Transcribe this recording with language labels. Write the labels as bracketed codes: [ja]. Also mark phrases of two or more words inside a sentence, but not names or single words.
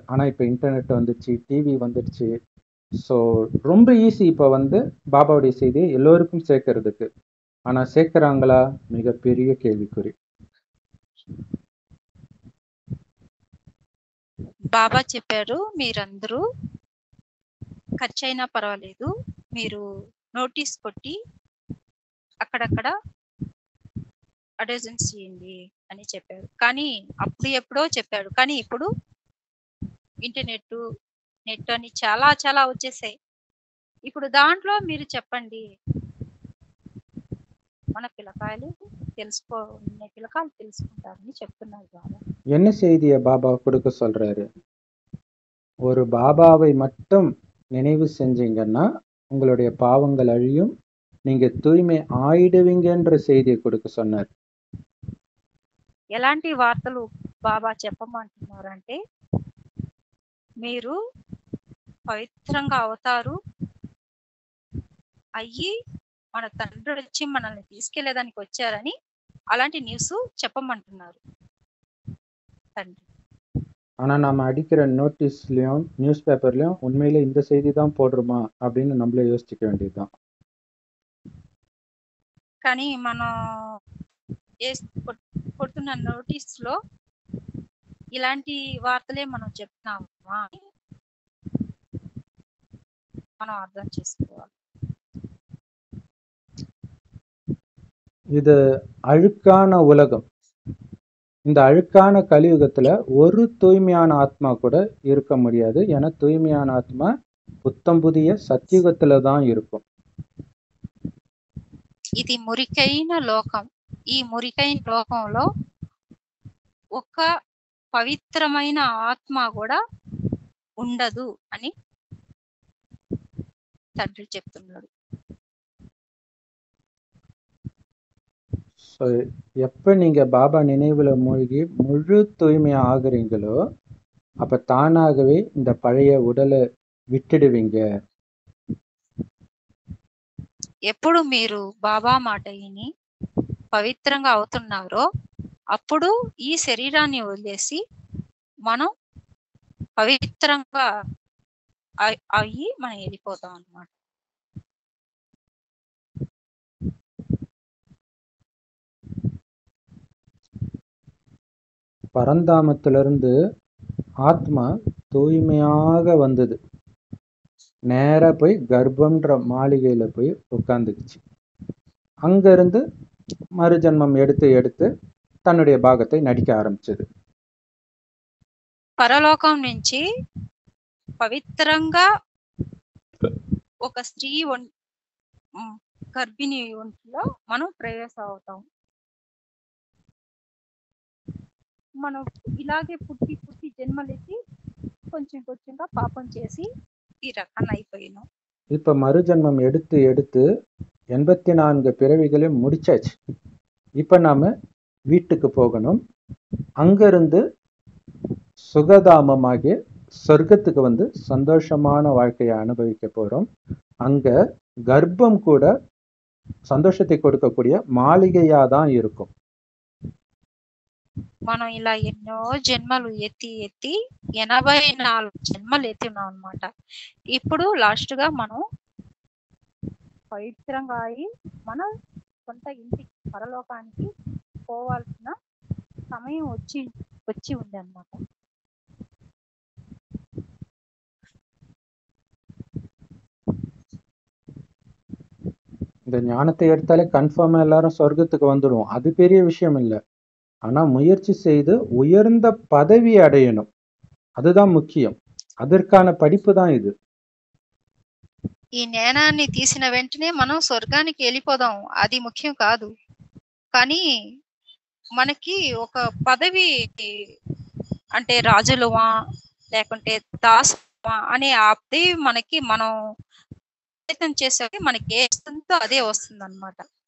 [ta] ஆனா இப்ப இன்டர்நெட் வந்துடுச்சு, டிவி வந்துடுச்சு. ஸோ ரொம்ப ஈஸி இப்போ பாபாவுடைய செய்தியை எல்லோருக்கும் சேர்க்கறதுக்கு. ஆனா சேர்க்கிறாங்களா? மிகப்பெரிய கேள்விக்குறி. [te] బాబా చెప్పారు, మీరందరూ ఖర్చు అయినా పర్వాలేదు, మీరు నోటీస్ కొట్టి అక్కడక్కడ అడ్వర్టైజ్మెంట్ చేయండి అని చెప్పారు. కానీ అప్పుడు ఎప్పుడో చెప్పాడు, కానీ ఇప్పుడు ఇంటర్నెట్ నెట్ అని చాలా చాలా వచ్చేసాయి. ఇప్పుడు దాంట్లో మీరు చెప్పండి, మన పిల్లకాయలు పిల్లకాయలు తెలుసుకుంటారని చెప్తున్నారు బాబా. [ta] என்ன செய்தியை பாபா கொடுக்க சொல்றாரு? ஒரு பாபாவை மட்டும் நினைவு செஞ்சீங்கன்னா உங்களுடைய பாவங்கள் அழியும், நீங்க தூய்மை ஆயிடுவீங்கன்ற செய்தியை கொடுக்க சொன்னார். [te] ఎలాంటి వార్తలు బాబా చెప్పమంటున్నారంటే, మీరు పవిత్రంగా అవుతారు అయ్యి మన తండ్రి వచ్చి మనల్ని తీసుకెళ్లేదానికి వచ్చారని అలాంటి న్యూస్ చెప్పమంటున్నారు తండ్రి. [ta] ஆனா நாம அடிக்கிற நோட்டீஸ்லயும் நியூஸ் பேப்பர்லயும் உண்மையில இந்த செய்தி தான் போடுறோமா அப்படின்னு நம்மளே யோசிச்சுக்க வேண்டியதுதான். [te] కానీ మనం కొడుతున్న నోటీస్ లో ఇలాంటి వార్తలే మనం చెప్తున్నామా అని మనం అర్థం చేసుకోవాలి. [ta] இது அழுக்கான உலகம். இந்த அழுக்கான கலியுகத்துல ஒரு தூய்மையான ஆத்மா கூட இருக்க முடியாது. ஏன்னா தூய்மையான ஆத்மா புத்தம் புதிய சத்தியுகத்துல தான் இருக்கும். [te] ఇది మురికైన లోకం. ఈ మురికైన లోకంలో ఒక పవిత్రమైన ఆత్మ కూడా ఉండదు అని తండ్రి చెప్తున్నాడు. [ta] ஸோ எப்ப நீங்க பாபா நினைவுல மூழ்கி முழு தூய்மையா ஆகுறீங்களோ அப்ப தானாகவே இந்த பழைய உடலை விட்டுடுவீங்க. [te] ఎప్పుడు మీరు బాబా మాట విని పవిత్రంగా అవుతున్నారో అప్పుడు ఈ శరీరాన్ని వదిలేసి మనం పవిత్రంగా అయ్యి మనం వెళ్ళిపోతాం అన్నమాట. [ta] பரந்தாமத்திலிருந்து ஆத்மா தூய்மையாக வந்தது, நேரா போய் கர்ப்பம்ன்ற மாளிகையில போய் உட்கார்ந்துக்குச்சு. அங்க இருந்து மறுஜன்மம் எடுத்து எடுத்து தன்னுடைய பாகத்தை நடிக்க ஆரம்பிச்சது. [te] పరలోకం నుంచి పవిత్రంగా ఒక స్త్రీ గర్భిణి ఒంటిలో మనం ప్రవేశం అవుతాం. మనం ఇలాగే పుట్టి పుట్టి జన్మలెత్తి కొంచెం కొంచెంగా పాపం చేసి ఈ రకాన్ని అయిపోయినాం. [ta] இப்ப மறுஜன்மம் எடுத்து எடுத்து 84 பிறவிகளையும் முடிச்சாச்சு. இப்ப நாம வீட்டுக்கு போகணும். அங்கிருந்து சுகதாமமாகிய சொர்க்கத்துக்கு சந்தோஷமான வாழ்க்கையை அனுபவிக்க போறோம். அங்க கர்ப்பம் கூட சந்தோஷத்தை கொடுக்கக்கூடிய மாளிகையா தான் இருக்கும். [te] మనం ఇలా ఎన్నో జన్మలు ఎత్తి ఎత్తి 84 జన్మలు ఎత్తినాం అన్నమాట. ఇప్పుడు లాస్ట్ గా మనం పవిత్రంగా అయి మన సొంత ఇంటికి పరలోకానికి పోవాల్సిన సమయం వచ్చి ఉంది అన్నమాట. [ta] இந்த ஞானத்தை எடுத்தாலே கன்ஃபார்மா எல்லாரும் சொர்க்கத்துக்கு வந்துடுவோம். அது பெரிய விஷயம் இல்லை. ஆனா முயற்சி செய்து உயர்ந்த பதவி அடையணும், அதுதான் முக்கியம். அதற்கான படிப்பு தான் இது. [te] ఈ జ్ఞానాన్ని తీసిన వెంటనే మనం స్వర్గానికి వెళ్ళిపోదాం, అది ముఖ్యం కాదు. కానీ మనకి ఒక పదవి, అంటే రాజులమా లేకుంటే దాసులమా అనే అది మనకి మనం ప్రయత్నం చేసేది మనకి ఏ వస్తుందో అదే వస్తుంది అనమాట.